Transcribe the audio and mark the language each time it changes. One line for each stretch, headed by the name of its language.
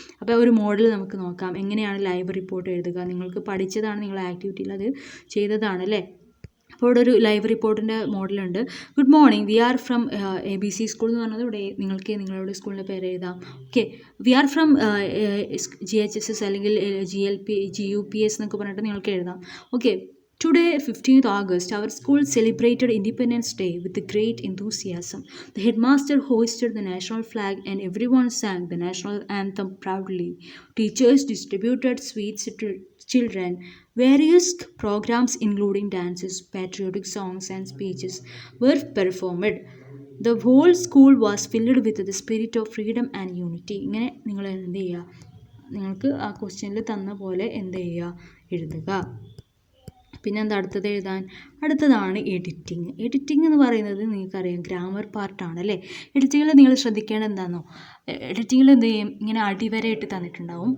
Malayalam: അപ്പോൾ ഒരു മോഡൽ നമുക്ക് നോക്കാം, എങ്ങനെയാണ് ലൈവ് റിപ്പോർട്ട് എഴുതുക. നിങ്ങൾക്ക് പഠിച്ചതാണ്, നിങ്ങൾ ആക്ടിവിറ്റിയിൽ അത് ചെയ്തതാണ് അല്ലേ. അപ്പോൾ ഇവിടെ ഒരു ലൈവ് റിപ്പോർട്ടിൻ്റെ മോഡലുണ്ട്.
English: good morning we are from ABC school
Malayalam: എന്ന് പറഞ്ഞത് ഇവിടെ നിങ്ങൾക്ക് നിങ്ങളുടെ സ്കൂളിൻ്റെ പേര് എഴുതാം. Okay, V are from GHSS അല്ലെങ്കിൽ GUPS എന്നൊക്കെ പറഞ്ഞിട്ട് നിങ്ങൾക്ക് എഴുതാം.
English: Okay, Today, 15th August, our school celebrated Independence Day with great enthusiasm. The headmaster hoisted the national flag and everyone sang the national anthem proudly. Teachers distributed sweets to children. Various programs including dances, patriotic songs and speeches were performed. The whole school was filled with the spirit of freedom and unity.
Malayalam: ഇങ്ങനെ നിങ്ങൾ എന്ത് ചെയ്യുക, നിങ്ങൾക്ക് ആ ക്വസ്റ്റ്യനിൽ തന്ന പോലെ എന്ത് ചെയ്യുക, എഴുതുക. പിന്നെ എന്താ അടുത്തത് എഴുതാൻ, അടുത്തതാണ് എഡിറ്റിംഗ് എന്ന് പറയുന്നത് നിങ്ങൾക്കറിയാം ഗ്രാമർ പാർട്ടാണ് അല്ലേ. എഡിറ്റിങ്ങിൽ നിങ്ങൾ ശ്രദ്ധിക്കേണ്ടത് എന്താണെന്നോ, എഡിറ്റിങ്ങിൽ എന്ത് ചെയ്യും, ഇങ്ങനെ അടിവരയിട്ട് തന്നിട്ടുണ്ടാവും.